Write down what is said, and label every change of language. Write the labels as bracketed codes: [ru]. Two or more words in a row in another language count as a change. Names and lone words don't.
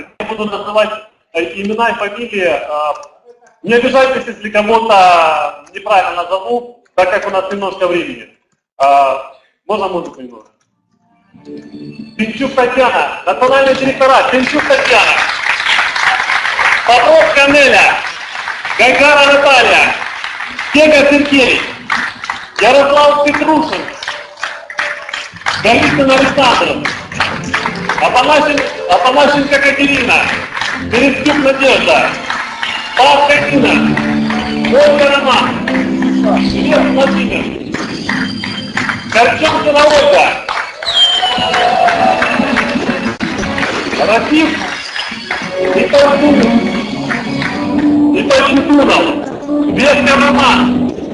[ru] Я буду называть имена и фамилии. Не обижайтесь, если кого-то неправильно назову, так как у нас немножко времени. Можно музыку немного? Пинчук Татьяна, национальный директора, Пинчук Татьяна. Попов Канеля, Гайгара Наталья, Кега Сергей, Ярослав Петрушин, Голицын Александр, Апанасенко Катерина, Берестюк Надежда, Павка Нина, Ольга Роман, Швед Владимир, Корченкина Ольга, Рафик Итальчутунов, Ветка Роман.